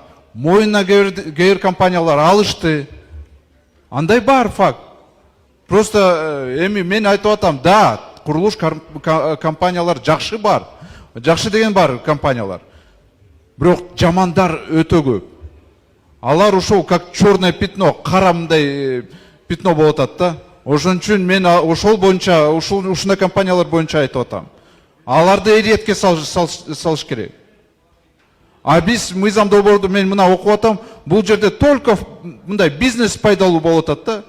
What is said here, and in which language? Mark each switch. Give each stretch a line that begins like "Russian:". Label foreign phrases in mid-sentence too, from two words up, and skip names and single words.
Kyrgyz: Моюна кээ компаниялар алышты. Андай бар факт. Просто эми мен айтып атам, да, курулуш компаниялар жакшы бар. Жакшы деген бар компаниялар. Бирок жамандар өтө көп. Алар ошол
Russian: как черное пятно,
Kyrgyz: кара мындай пятно болуп атат да. Ошон үчүн мен ошол боюнча, ушундай компаниялар боюнча айтып атам. Аларды эриетке салыш керек. А биз мыйзам долбоорду мен мына окуп атам, бул жерде только мындай бизнес пайдалуу болуп атат да.